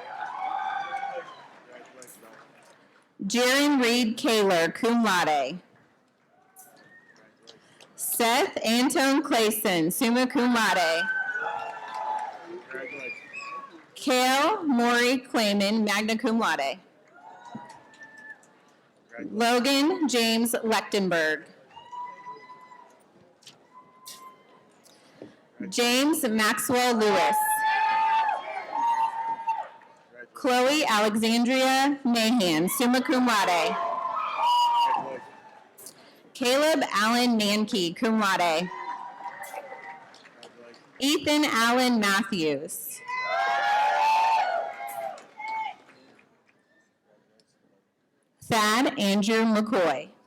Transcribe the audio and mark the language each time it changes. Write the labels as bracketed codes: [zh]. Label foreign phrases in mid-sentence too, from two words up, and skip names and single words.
[en] Jaron Reed Kaler, [la] cum laude. [en] Seth Antone Clayson, [la] summa cum laude. [en] Kale Maury Clayman, [la] magna cum laude. [en] Logan James Lechtenberg. James Maxwell Lewis. Chloe Alexandria Mahan, [la] summa cum laude. [en] Caleb Allen Mankey, [la] cum laude. [en] Ethan Allen Matthews. Thad Andrew McCoy.